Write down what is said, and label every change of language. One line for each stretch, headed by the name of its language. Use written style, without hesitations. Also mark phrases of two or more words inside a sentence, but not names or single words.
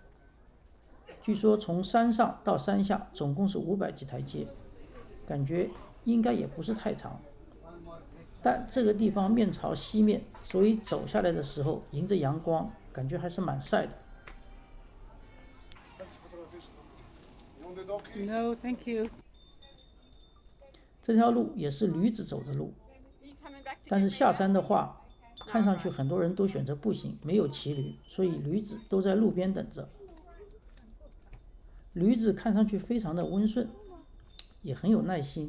Chinese: 據說從山上到山下總共是500幾台階，感覺應該也不是太長。但這個地方面朝西面，所以走下來的時候迎着陽光，感覺還是蠻曬的。
English: No, thank you.
Chinese: 這條路也是驢子走的路，但是下山的話，看上去很多人都選擇步行，沒有騎驢，所以驢子都在路邊等着。驢子看上去非常的溫順，也很有耐心。